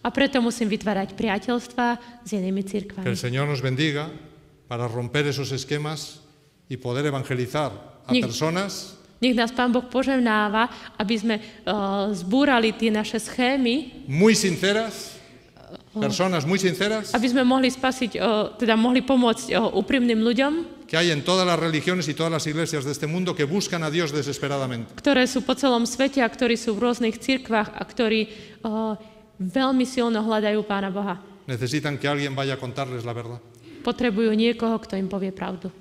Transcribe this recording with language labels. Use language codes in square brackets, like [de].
[sk] A preto musím vytvárať priateľstva s inými [es] Que [sk] cirkvami. [es] el Señor nos bendiga para romper esos esquemas y poder evangelizar a Ni- personas [sk] Nech nás Pán Boh požehnáva, aby sme zbúrali tie naše schémy, [es] muy sinceras, personas muy sinceras [sk] aby sme mohli spasiť, teda mohli pomôcť úprimným ľuďom, [es] que hay en todas las religiones y todas las iglesias de este mundo que buscan a Dios desesperadamente. [sk] ktoré sú po celom svete a ktorí sú v rôznych cirkvách a ktorí veľmi silno hľadajú Pána Boha. [es] Necesitan que alguien vaya a contarles la verdad. [sk] Potrebujú niekoho, kto im povie pravdu.